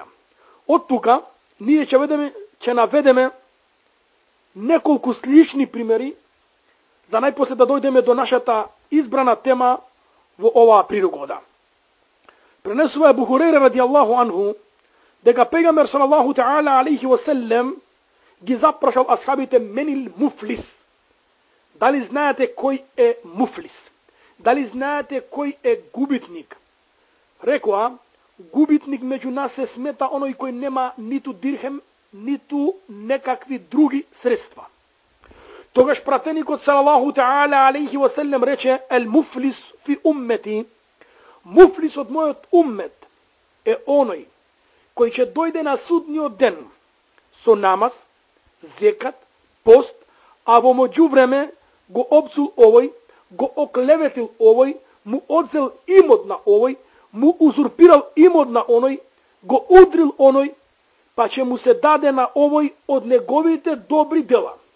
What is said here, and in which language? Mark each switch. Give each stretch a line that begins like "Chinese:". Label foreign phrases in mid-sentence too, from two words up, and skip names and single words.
Macedonian: Од тука ние ќе наведеме неколку слични примери за најпосле да дојдеме до нашата избрана тема во оваа пригода. Пренесува Абу Хурейра
Arabic: رضي الله عنه
Macedonian: дека пејгамбер
Arabic: صلى الله تعالى عليه وسلم
Macedonian: ги запрашал асхабите
Arabic: من المفلس.
Macedonian: Дали знаете кој е муфлис? Дали знаете кој е губитник? Рекоа, губитник меѓу нас се смета оној кој нема ниту дирхем, ниту некакви други средства. Тогаш пратеникот
Arabic: صلى الله تعالى عليه وسلم
Macedonian: рече:
Arabic: المفلس في أمتي,
Macedonian: муфлис од мојот уммет е оној кој ќе дојде на судниот ден со намаз, зекат, пост, а во меѓувреме го опцул овој, го оклеветил овој, му одзел имот на овој, му узурпирал имот на оној, го удрил оној, па ќе му се даде на овој од неговите добри дела.